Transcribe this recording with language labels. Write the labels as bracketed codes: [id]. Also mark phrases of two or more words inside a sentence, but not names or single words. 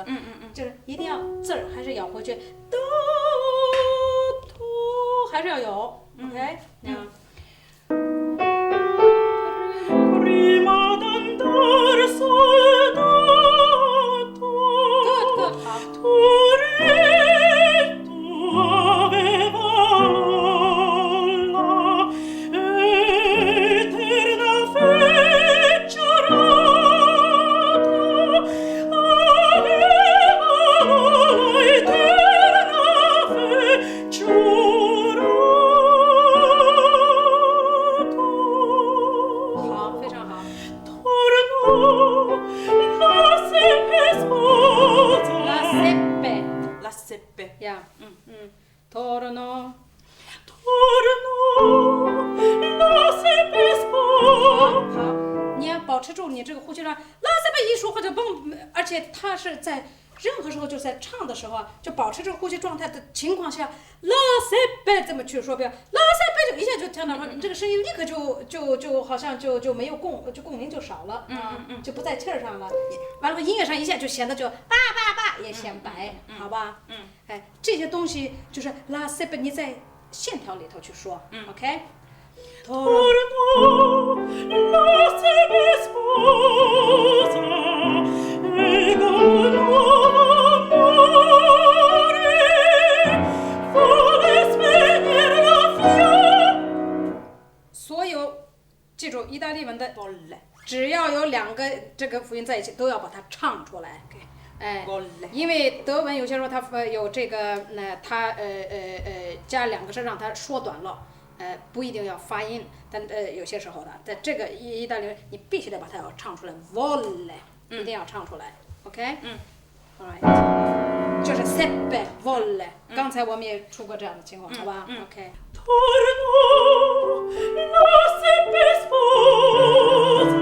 [zh] 就是一定要字儿还是咬回去，哆哆还是要有。OK， [it] Prima d'andar soldato, Toretto aveva la eterna fecciarata, aveva la eterna fecciarata. [zh] 好，非常好。 [it] Tornò la seppe sposa. La seppe La seppe. [zh] 呀，torno。 [it] Tornò la seppe [zh] 好 [it] sposa. [zh] 好，你要保持住你这个呼吸量，拉塞贝一说话就蹦，而且它是在任何时候就在唱的时候啊，就保持这个呼吸状态的情况下，拉塞贝这么去说，不要拉塞贝就一下就听到了，你这个声音立刻就好像就没有共鸣就少了，就不在气儿上了，完了音乐上一下就显得就叭也显白，好吧？哎，这些东西就是拉塞贝，你在线条里头去说 ，OK？ [it] Tornò la seppe sposa. E con nuovo amore volle spegnere la fiamma. [zh] 所有记住意大利文的，只要有两个这个辅音在一起，都要把它唱出来。哎，因为德文有些时候它有这个，它加两个声让它缩短了，不一定要发音，但有些时候的，在这个意大利文你必须得把它要唱出来 volle， 一定要唱出来 ，OK？Alright， 就是 [it] seppe volle， [zh] 刚才我们也出过这样的情况，好吧 ？OK。 [it] Tornò la seppe sposa.